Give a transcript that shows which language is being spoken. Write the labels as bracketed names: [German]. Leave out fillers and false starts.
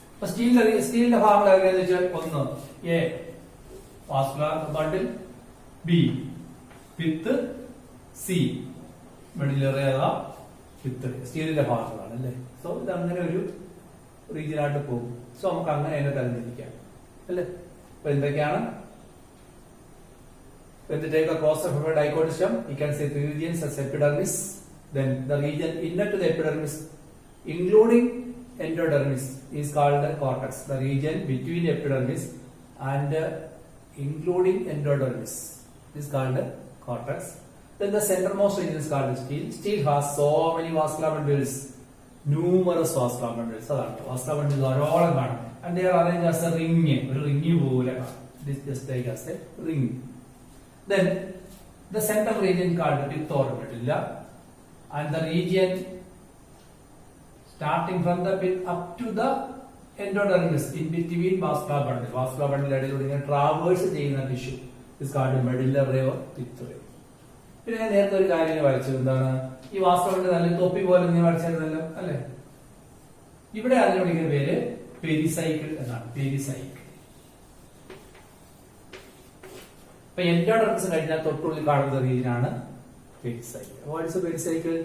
[Malayalam] സ്റ്റീലിന്റെ ഭാഗങ്ങൾ എങ്ങനെയാന്ന് വെച്ചാൽ ഒന്ന് A vascular bundle, B pith, C medullary അഥവാ പിത്ത്. സ്റ്റീലിന്റെ ഭാഗങ്ങളാണ് അല്ലേ. സോ ഇത് അങ്ങനെ ഒരു റീജിയനായിട്ട് പോകും. സോ നമുക്ക് അങ്ങനെ അതിനെ തരംതിരിക്കാം അല്ലേ. അപ്പൊ എന്തൊക്കെയാണ്? [English] When we take the cross section of a dicot stem, we can say three regions as epidermis. Then the region inner to the epidermis, including endodermis, is called the cortex. The region between epidermis and including endodermis is called cortex. Then the centermost region is called steel. Steel has so many vascular bundles. [Malayalam] Numerous vascular bundles. അതാണ് vascular bundles ധാരാളം കാണും. [English] and they are arranged as a ring. [Malayalam] ഒരു ring പോലെ [English] this just like as a ring. Then the central region called pith or medulla, and the region starting from the pith up to the endodermis in between vascular bundle. Vascular bundle [Malayalam] ഇടയിലൂടെ ഇങ്ങനെ traverse ചെയ്യുന്ന tissue [English] is called medulla ray or pith ray. [Malayalam] പിന്നെ ഞാൻ നേരത്തെ ഒരു കാര്യം വരച്ചു, എന്താണ് ഈ വാസ്കുലർ ബണ്ടിൽ നല്ല തൊപ്പി പോലെ നീ വരച്ചിരുന്നല്ലോ അല്ലെ. ഇവിടെ അതിനെ വിളിക്കുന്ന പേര് പെരിസൈക്കിൾ എന്നാണ്. പെരിസൈക്കിൾ. ഇപ്പൊ എൻഡോഡെർമിസ് കഴിഞ്ഞാൽ തൊട്ടുള്ളിൽ കാണുന്ന റീജിയൻ ആണ് pericycle. [English] What is a pericycle?